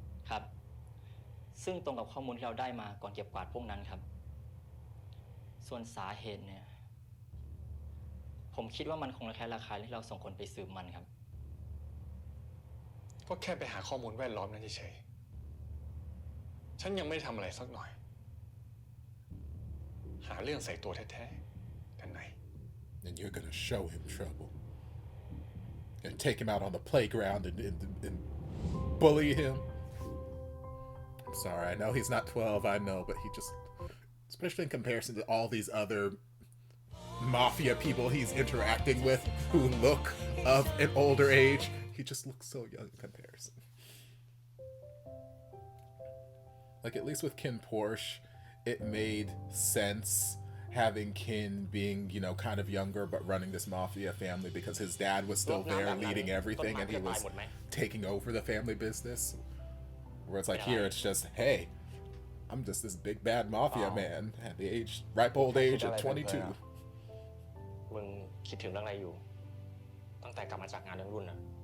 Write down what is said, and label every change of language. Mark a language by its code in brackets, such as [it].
[th] ครับ ซึ่งตรงกับข้อมูลที่เราได้มาก่อนเก็บกวาดพวกนั้นครับ ส่วนสาเหตุเนี่ย ผมคิดว่ามันคงระแคะระคายที่เราส่งคนไปสืบมันครับ ก็แค่ไปหาข้อมูลแวดล้อมนั้นเฉยๆ ฉันยังไม่ได้ทำอะไรสักหน่อย หาเรื่องใส่ตัวแท้ๆดนัย [en] And you're gonna show him trouble. Gonna take him out on the playground and bully him. I'm sorry, I know he's not 12, I know, but he just, especially in comparison to all these other mafia people he's interacting with who look of an older age, he just looks so young in comparison. Like, at least with Kin Porsche, it made sense having Kin being, you know, kind of younger but running this mafia family because his dad was still there leading everything and he was taking over the family business. Where it's like here, it's just, hey, I'm just this big bad mafia man at the age, ripe old age of 22. [th] มึงคิดถึงเรื่องอะไรอยู่ ตั้งแต่กลับมาจากงานเลี้ยงรุ่นน่ะ